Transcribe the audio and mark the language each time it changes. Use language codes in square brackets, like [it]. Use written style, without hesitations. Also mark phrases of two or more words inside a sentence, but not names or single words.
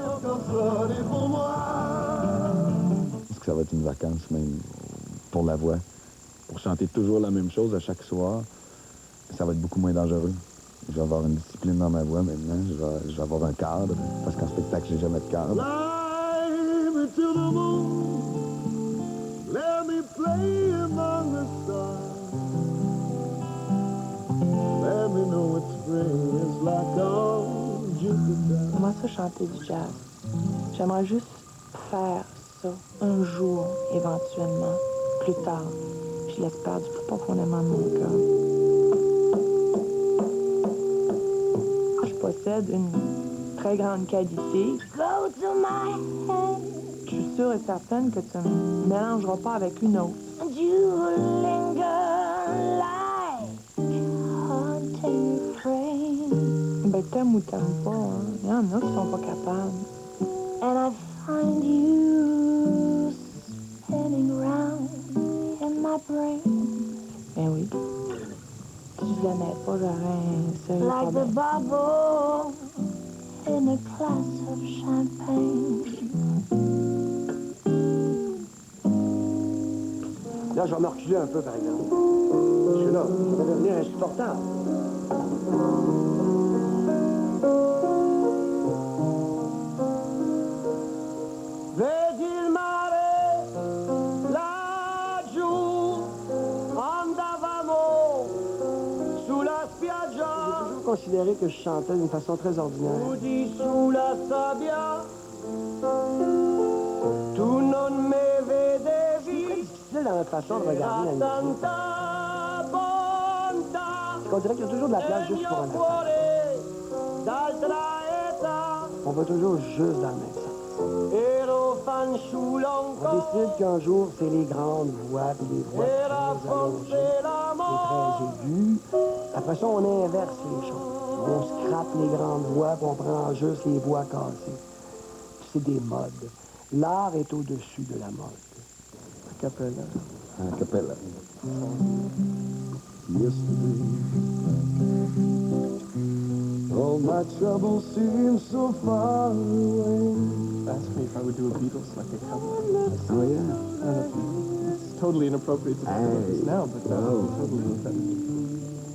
[fr] Je pense que ça va être une vacance, même, pour la voix. Pour chanter toujours la même chose à chaque soir, ça va être beaucoup moins dangereux. Je vais avoir une discipline dans ma voix maintenant. Je vais avoir un cadre, parce qu'en spectacle, j'ai jamais de cadre. [en] Fly me to the moon, let me play among the stars. Let me know what spring is like on Jupiter. [fr] Comment ça, chanter du jazz? J'aimerais juste faire ça un jour, éventuellement, plus tard. Je l'espère du plus profondément de mon cœur. Je possède une très grande qualité. Je suis sûre et certaine que tu ne mélangeras pas avec une autre. Ben, t'aimes ou t'aimes pas, hein? Il y en a qui sont pas capables. [en] And I find you spinning round in my brain. [fr] Ben oui. Si je l'aimais pas, j'aurais un sérieux [en] Like the [fr] problème. [en] bubble in a glass of champagne. [fr] Là, je vais me reculer un peu, par exemple. Parce que là, ça va devenir insupportable. [it] Vedi il mare, laggiù, andavamo sulla spiaggia. [fr] J'ai toujours considéré que je chantais d'une façon très ordinaire. [it] Nudi sulla sabbia, tu non me vedevi. [fr] C'est difficile dans notre façon de regarder la musique. [it] Tanta bontà, [fr] Parce qu'on dirait qu'il y a toujours de la place juste pour un enfant. [it] d'altra età, [fr] On va toujours juste dans le même sens. [it] ero fanciullo [fr] On décide qu'un jour, c'est les grandes voix, puis les voix très allongées, les très aiguës. Après ça, on inverse les choses. On scrape les grandes voix, puis on prend juste les voix cassées. Puis c'est des modes. L'art est au-dessus de la mode. [it] A cappella. A cappella. [en] Yesterday, All my troubles seem so far away. Asked me if I would do a Beatles like a cover. Oh, yeah. It's totally inappropriate to talk about this now, but that would be totally repetitive.